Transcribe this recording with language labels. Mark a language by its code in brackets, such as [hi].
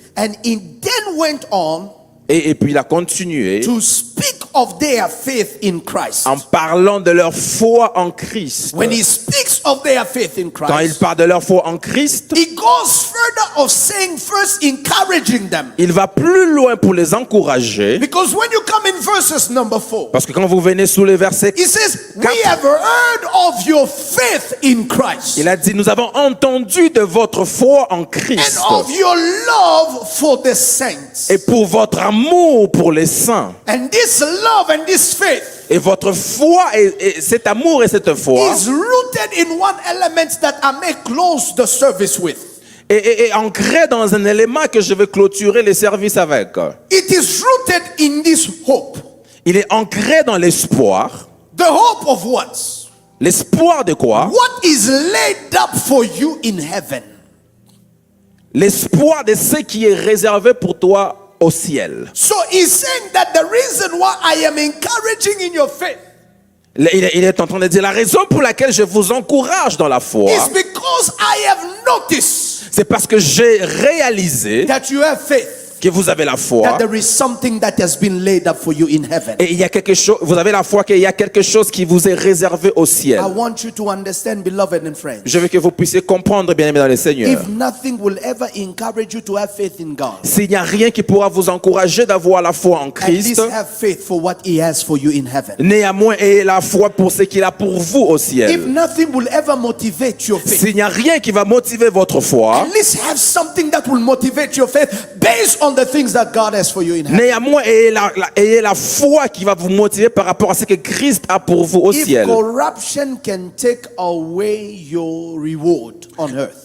[en] And he then went on [fr] et puis il a continué [en] to speak of their faith in Christ. [fr] en parlant de leur foi en Christ. [en] When he speaks of their faith in [fr] Quand il [en] Christ, [fr] parle de leur foi en Christ, [en] he goes further of saying first encouraging them. [fr] il va plus loin pour les encourager. [en] Because when you come in verses number 4, [fr] Parce que quand vous venez sous le verset, [en] he says, we have heard of your faith in Christ [fr] il a dit, nous avons entendu de votre foi en [en] and [fr] Christ [en] of your love for the saints. [fr] et pour votre amour pour les saints. [en] And this love and this faith [fr] Et votre foi, et cet amour et cette foi [en] is rooted in one element that I may close the service with. [fr] est ancré dans un élément que je vais clôturer les services avec. [en] It is rooted in this hope. [fr] Il est ancré dans l'espoir. [en] The hope of what? [fr] L'espoir de quoi? [en] What is laid up for you in heaven? [fr] L'espoir de ce qui est réservé pour toi au ciel. [en] So he's saying that the reason why I am encouraging in your faith [fr] Il est en train de dire la raison pour laquelle je vous encourage dans la foi, [en] is because I have noticed [fr] c'est parce que j'ai réalisé [en] that you have faith, [fr] que vous avez la foi [en] that there is something that has been laid up for you in heaven. [fr] et il y a quelque chose, vous avez la foi qu'il y a quelque chose qui vous est réservé au ciel. [en] I want you to understand, beloved and friends, [fr] Je veux que vous puissiez comprendre, bien aimé dans le Seigneur. [en] if nothing will ever encourage you to have faith in God, [fr] S'il n'y a rien qui pourra vous encourager d'avoir la foi en [en] at least [fr] Christ, [en] have faith for what he has for you in heaven. [fr] néanmoins ayez la foi pour ce qu'il a pour vous au [en] If [fr] ciel. [en] nothing will ever motivate your faith, [fr] S'il n'y a rien qui va motiver votre foi, [en] at least have something that will motivate your faith based on the things that God has for you in heaven. [fr] néanmoins ayez la foi qui va vous motiver par rapport à ce que Christ a pour vous au [en] If [fr] ciel. [en] corruption can take away your reward on earth,